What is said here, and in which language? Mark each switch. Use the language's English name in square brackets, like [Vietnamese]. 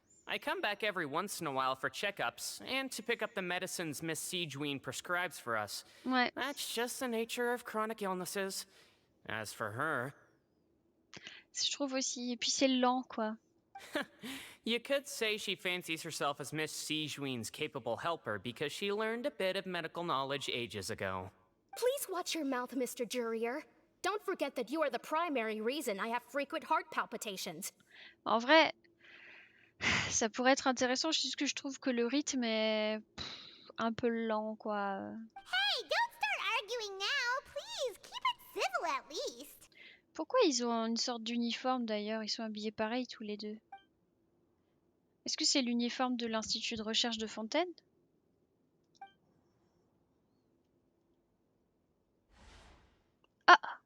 [English] I come back every once in a while for checkups and to pick up the medicines Miss Sigewin prescribes for us. [French] Ouais. [English] That's just the nature of chronic illnesses. As for her... [French] Je trouve aussi. Et puis c'est lent, quoi. [English] You could say she fancies herself as Miss Sigewin's capable helper because she learned a bit of medical knowledge ages ago. Please watch your mouth, Mr. Jurier. Don't forget that you are the primary reason I have frequent heart palpitations. [French] En vrai, ça pourrait être intéressant, juste que je trouve que le rythme est un peu lent, quoi. [English] Hey, don't start arguing now, please. Keep it civil at least. [French] Pourquoi ils ont une sorte d'uniforme d'ailleurs? Ils sont habillés pareil tous les deux. Est-ce que c'est l'uniforme de l'Institut de recherche de Fontaine? Ah!